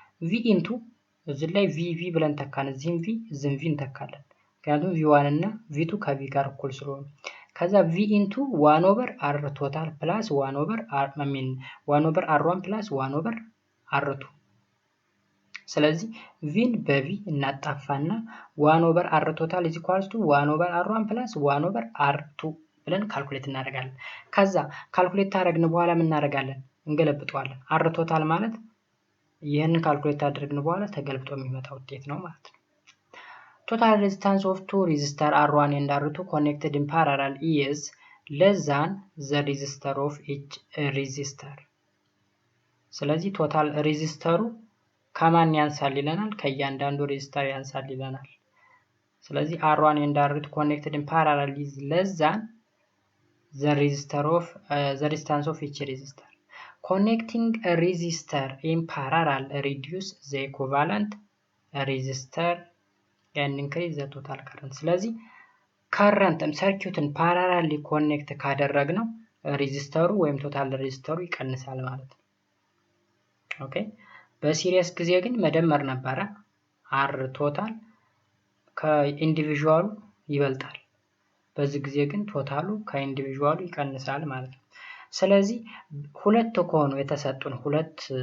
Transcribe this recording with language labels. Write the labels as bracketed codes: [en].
[en] V into [am] እዚህ ላይ V ብለን ተካን እዚህም V እዚህም V እንተካለን ምክንያቱም V1 እና V2 ከV ጋር እኩል ስለሆኑ ከዛ [en] V into 1 over R total plus 1 over R1 plus 1 over R2 [am] ስለዚህ Vን በV እናጣፋና [en] 1 over R total is equal to 1 over R1 plus 1 over R2 [am] ብለን ካልኩሌት እናደርጋለን። ከዛ ካልኩሌት ታደርግን በኋላ ምን እናደርጋለን? እንገለብጠዋለን። አር ቶታል ማለት ይሄንን ካልኩሌት አድርገን በኋላ ተገልብጦ የሚመጣ ውጤት ነው ማለት ነው። [en] Total resistance of two resistors R1 and R2 connected in parallel is less than the resistor of each resistor. [am] ስለዚህ ቶታል ሬዚስተሩ ከማን ያንሳል ይለናል? ከእያንዳንዱ ሬዚስተር ያንሳል ይለናል። ስለዚህ [en] R1 and R2 connected in parallel is less than the resistance of each resistor. Connecting a resistor in parallel reduce the equivalent resistor and increase the total current. [am] ስለዚህ ከረንትም ሰርኪዩትን ፓራላሊ ኮኔክት ካደረግነው ሬዚስተሩ ወይም ቶታል ሬዚስተሩ ይቀንሳል ማለት ነው። ኦኬ በሲሪየስ ጊዜ ግን መደመር ነበረ። አር ቶታል ከኢንዲቪዥዋሉ ይበልጣል። በዚህ ጊዜ ግን ቶታሉ ከኢንዲቪዥዋሉ ይቀንሳል ማለት ነው። ስለዚህ ሁለት ከሆኑ የተሰጡን ሁለት